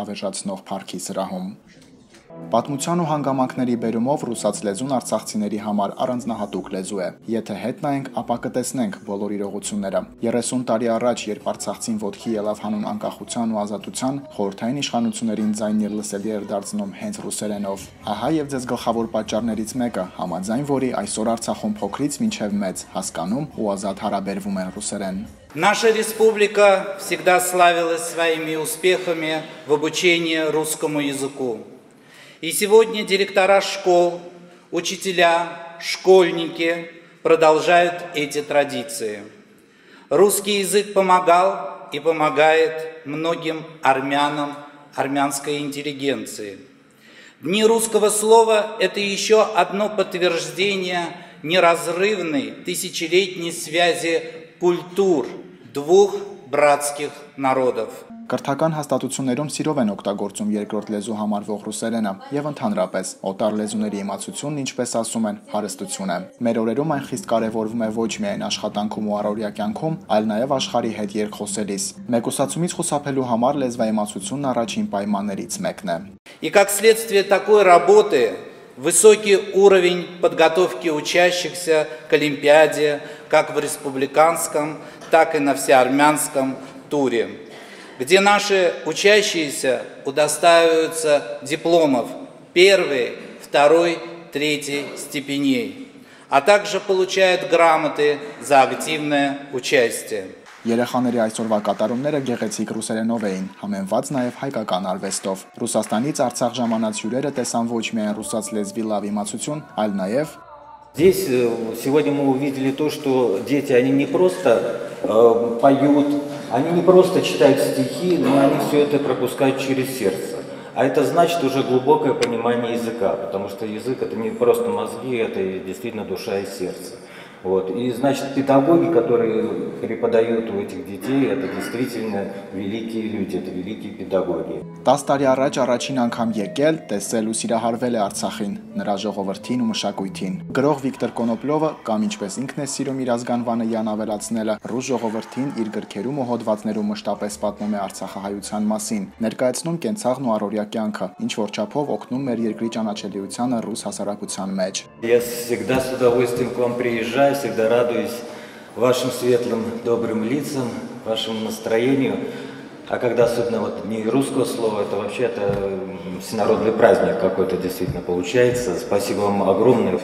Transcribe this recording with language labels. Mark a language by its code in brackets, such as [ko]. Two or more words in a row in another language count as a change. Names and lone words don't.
[hy] հավերժացնող փառքի սրահում։ Պատմության ու հանգամանքների բերումով ռուսաց լեզուն արցախցիների համար առանձնահատուկ լեզու է։ Եթե հետ նայենք, ապա կտեսնենք բոլոր իրողությունները։ 30 տարի առաջ, երբ արցախցին ոտքի ելավ հանուն անկախության ու ազատության, խորհրդային իշխանություններին ձայնն իր լսելի էր դարձնում հենց ռուսերենով։ Ահա եւ ձեզ գլխավոր պատճառներից մեկը, համաձայն որի այսօր Արցախում փոքրից մինչև մեծ հասկանում ու ազատ հարաբերվում են ռուսերեն։ [ru] Наша республика всегда славилась своими успехами в обучении русскому языку. И сегодня директора школ, учителя, школьники продолжают эти традиции. Русский язык помогал и помогает многим армянам, армянской интеллигенции. Дни русского слова – это еще одно подтверждение неразрывной тысячелетней связи культур двух братских народов. [hy] Կրթական հաստատություններում սիրով են օգտագործում երկրորդ լեզու համարվող ռուսերենը եւ ընդհանրապես օտար լեզուների իմացությունն, ինչպես ասում են, հարստություն է։ Մեր օրերում այն խիստ կարեւորվում է ոչ միայն աշխատանքում ու առօրյա կյանքում, այլ նաեւ աշխարհի հետ երկխոսելիս։ Մեկուսացումից խուսափելու համար լեզվաիմացությունն առաջին պայմաններից մեկն է։ [ru] И как следствие такой работы высокий уровень подготовки учащихся к Олимпиаде, как в республиканском, так и на всеармянском туре, где наши учащиеся удостаиваются дипломов первой, второй, третьей степеней, а также получают грамоты за активное участие. [hy] Երեխաների այսօրվա կատարումները գեղեցիկ ռուսերենով էին, համեմված նաև հայկական արվեստով։ Ռուսաստանից Արցախ ժամանած հյուրերը տեսան ոչ միայն ռուսաց լեզվի լավ իմացություն, այլ նաև [ru] Здесь сегодня мы увидели то, что дети, они не просто поют, они не просто читают стихи, но они все это пропускают через сердце. А это значит уже глубокое понимание языка, потому что язык это не просто мозги, это действительно душа и сердце. Вот. И значит, педагоги, которые преподают у этих детей, это действительно великие люди, это великие педагоги. [hy] 10 տարի առաջ առաջին անգամ եկել, տեսել ու սիրահարվել է Արցախին, նրա ժողովրդին ու մշակույթին։ Գրող Վիկտոր Կոնոպլովը, կամ ինչպես ինքն է սիրում իր ազգանվանը Յան ավելացնելը, ռուս ժողովրդին իր գրքերում ու հոդվածներում մշտապես պատմում է արցախահայության մասին, ներկայացնում կենցաղն ու առօրյա կյանքը, ինչ որ չափով օգնում մեր երկրի ճանաչելիությանը ռուս հասարակության մեջ։ [ru] Я всегда с удовольствием к вам приезжаю, всегда радуюсь вашим светлым, добрым лицам, вашему настроению. А когда особенно вот дни русского слова, это вообще-то всенародный праздник какой-то действительно получается. Спасибо вам огромное.